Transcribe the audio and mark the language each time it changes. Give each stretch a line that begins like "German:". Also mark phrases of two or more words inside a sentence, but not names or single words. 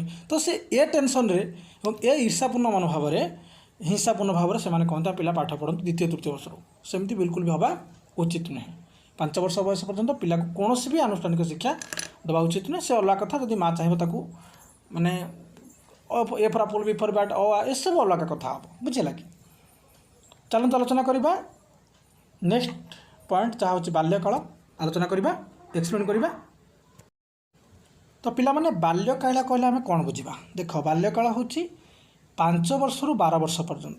Odia: ତ ସେ ଏ ଟେନସନ୍ରେ ଏବଂ ଏ ଈର୍ଷାପୂର୍ଣ୍ଣ ମନୋଭାବରେ ହିଂସାପୂର୍ଣ୍ଣ ଭାବରେ ସେମାନେ କହନ୍ତି ପିଲା ପାଠ ପଢ଼ନ୍ତୁ 2ୟ 3ୟ ବର୍ଷରୁ। ସେମିତି ବିଲକୁଲ ବି ହେବା ଉଚିତ ନୁହେଁ। 5 ବର୍ଷ ବୟସ ପର୍ଯ୍ୟନ୍ତ ପିଲାକୁ କୌଣସି ବି ଆନୁଷ୍ଠାନିକ ଶିକ୍ଷା ଦେବା ଉଚିତ ନୁହେଁ। ସେ ଅଲଗା କଥା, ଯଦି ମା ଚାହିଁବ ତାକୁ ମାନେ
English: A for apple, B for bat,
Odia: ଏସବୁ ଅଲଗା କଥା ହେବ, ବୁଝିଲା କି? ଚାଲନ୍ତୁ ଆଲୋଚନା କରିବା
English: next point,
Odia: ଯାହା ହେଉଛି ବାଲ୍ୟକାଳ ଆଲୋଚନା କରିବା, ଏକ୍ସପ୍ଲେନ୍ କରିବା। ତ ପିଲାମାନେ ବାଲ୍ୟକାଳ କହିଲେ ଆମେ କ'ଣ ବୁଝିବା? ଦେଖ, ବାଲ୍ୟକାଳ ହେଉଛି 5 ବର୍ଷରୁ 12 ବର୍ଷ ପର୍ଯ୍ୟନ୍ତ।